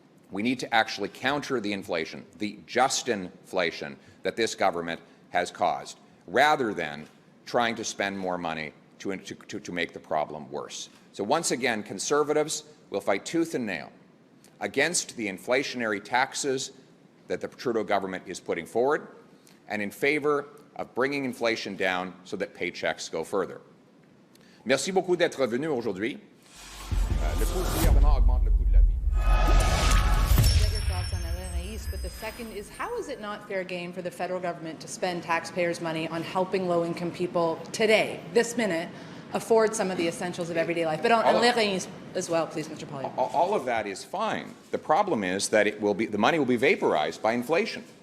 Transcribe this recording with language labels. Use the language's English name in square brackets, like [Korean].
[English] We need to actually counter the inflation, the just-inflation that this government has caused, rather than trying to spend more money to make the problem worse. So once again, Conservatives will fight tooth and nail against the inflationary taxes that the Trudeau government is putting forward and in favor of bringing inflation down so that paychecks go further. [French] Merci beaucoup d'être venu aujourd'hui. Le coût du gouvernement augmente le coût de la vie. [English] Get your thoughts on LRAIs, but the second is, how is it not fair game for the federal government to spend taxpayers' money on helping low-income people today, this minute, afford some of the essentials of everyday life? But on LRAIs as well, please, Mr. Poilievre. All of that is fine. The problem is that the money will be vaporized by inflation.